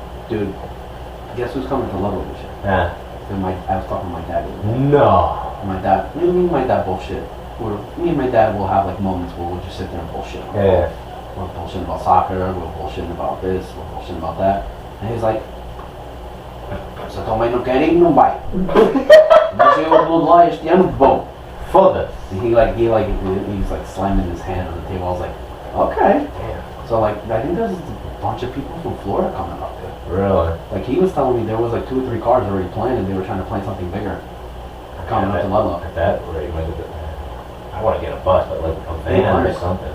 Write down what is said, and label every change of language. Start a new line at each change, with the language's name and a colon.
English: Dude, guess who's coming to Ludlow this year? Yeah. I was talking to my dad the other day. No. My dad, me and my dad bullshit. Me and my dad will have like moments where we'll just sit there and bullshit. Yeah. We're bullshitting about soccer, we're bullshitting about this, we're bullshitting about that. And he's like,
Portuguese: Se a tua mãe não quer ir, não vai. Mas eu vou lá este ano, bom. Foda-se.
English: He's like slamming his hand on the table. I was like, okay. Damn. So like, I think there's a bunch of people from Florida coming up there. Really? Like he was telling me there was like 2 or 3 cars already planned and they were trying to plan something bigger. Coming up to Ludlow. At that rate, maybe I want to get a bus, but like a van or something.